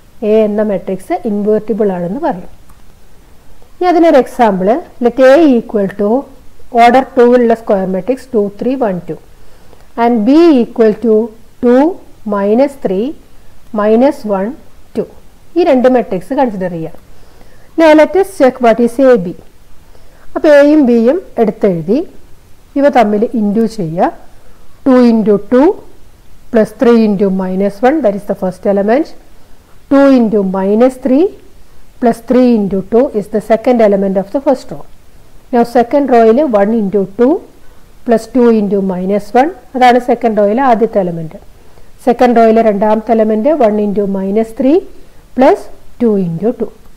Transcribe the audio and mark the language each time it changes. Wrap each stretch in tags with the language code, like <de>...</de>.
<ml>A എന്ന matrix invertible ആണെന്ന് പറയും. ഇനി അതിനൊരു example,</ml> <en>let A equal to</en> <ml>order 2 ഉള്ള square matrix 2 3 1 2</ml> <en>and B equal to</en> <ml>2 -3 -1 2. ഈ രണ്ട് മെട്രിക്സ് കൺസിഡർ ചെയ്യാം.</ml> <en>Now let us check what is AB.</en> <ml>അപ്പോൾ എയും ബിയും എടുത്തെഴുതി ഇവ തമ്മിൽ ഇൻറ്റു ചെയ്യുക.</ml> <en>2 into 2 plus 3 into -1, that is the first element. 2 into -3 plus 3 into 2 is the second element of the first row. Now second row 1 into 2 plus 2 into -1,</en> <ml>അതാണ് second റോയിലെ ആദ്യത്തെ element. Second റോയിലെ രണ്ടാമത്തെ element</ml> <en>1 into -3 plus 2 into 2.</en>